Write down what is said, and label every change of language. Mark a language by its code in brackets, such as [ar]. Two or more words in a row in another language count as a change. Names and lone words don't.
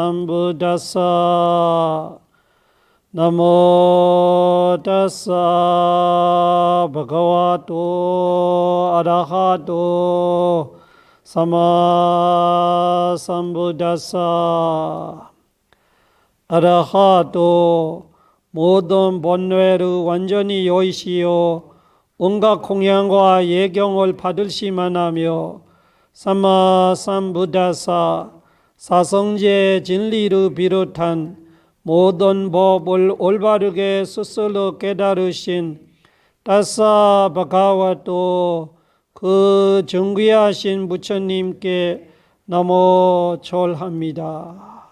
[pi] 삼부다사 나모 다사 바가와토 아라하토 삼마 삼부다사 아라하토 [ko] 모든 본뇌를 완전히 여의시오 온갖 공양과 예경을 받으시만 하며 [pi] 삼마 삼부다사 [ko] 사성제 진리를 비롯한 모든 법을 올바르게 스스로 깨달으신 [pi] 다사 바가와토 [ko] 그 정귀하신 부처님께 너무 절합니다.